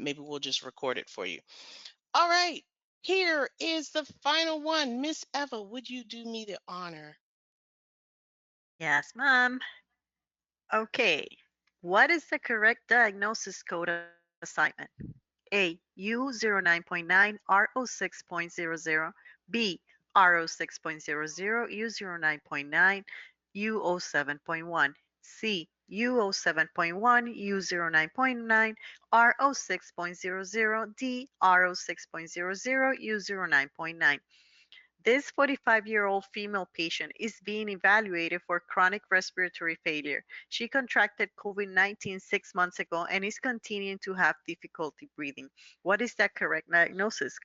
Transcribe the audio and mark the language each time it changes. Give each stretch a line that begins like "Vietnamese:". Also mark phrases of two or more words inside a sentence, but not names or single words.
English: Maybe we'll just record it for you. All right. Here is the final one. Miss Eva, would you do me the honor? Yes, ma'am. Okay. What is the correct diagnosis code assignment? A. U09.9 RO6.00, B. RO6.00 U09.9 UO7.1, C. UO7.1 U09.9 RO6.00, D. RO6.00 U09.9. This 45-year-old female patient is being evaluated for chronic respiratory failure. She contracted COVID-19 6 months ago and is continuing to have difficulty breathing. What is that correct diagnosis?